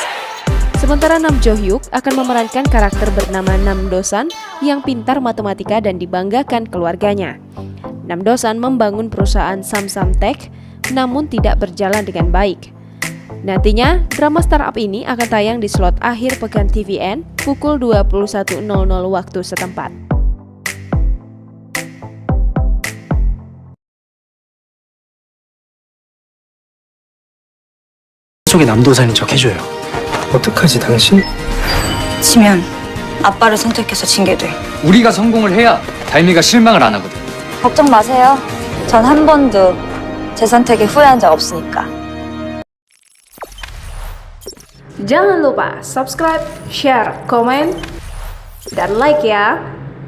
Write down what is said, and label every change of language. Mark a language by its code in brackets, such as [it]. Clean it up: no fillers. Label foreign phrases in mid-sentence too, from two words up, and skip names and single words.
[id] Sementara Nam Jo Hyuk akan memerankan karakter bernama Nam Do-san yang pintar matematika dan dibanggakan keluarganya. Nam Do-san membangun perusahaan Samsung Tech, namun tidak berjalan dengan baik. Nantinya, drama startup ini akan tayang di slot akhir pekan TVN pukul 21.00 waktu setempat. [ko] 속에 남도산인 척 해줘요. 어떡하지 당신? 지면 아빠를 선택해서 징계 돼. 우리가 성공을 해야 달미가 실망을 안 하거든. 걱정 마세요. 전 한 번도 제 선택에 후회한 적 없으니까. [id] Jangan lupa subscribe, share, komen, dan like ya!